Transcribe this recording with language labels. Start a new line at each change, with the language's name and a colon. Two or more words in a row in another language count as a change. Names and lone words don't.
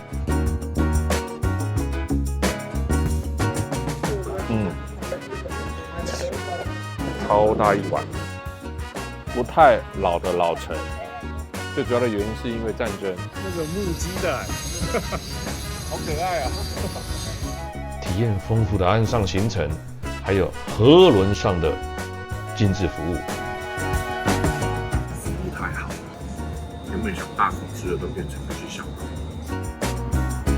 Chinese: 超大一碗，不太老的老城。最主要的原因是因为戰爭。那種木屐的，好可愛啊！體驗豐富的岸上行程，還有河輪上的精緻服務。服務太好了，原本想大口吃的都變成了小口。